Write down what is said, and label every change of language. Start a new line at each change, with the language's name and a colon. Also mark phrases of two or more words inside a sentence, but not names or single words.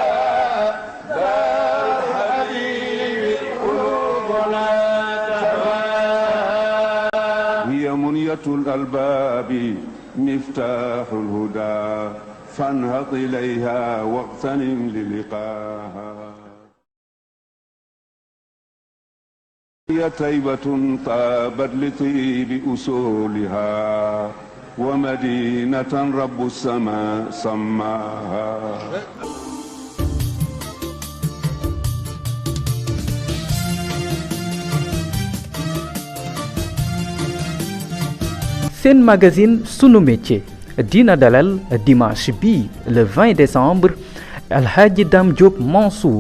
Arabic: دار الحبيب قلوبنا تهواها هي منية الألباب مفتاح الهدى فانهض إليها واغتنم للقاها هي طيبة طابت لطيب أصولها ومدينة رب السماء سماها
Wolof: Sen magazine sunu métier dina dalal dimanche bi
French: le 20 décembre
Wolof: Alhaji Dame Diop Mansour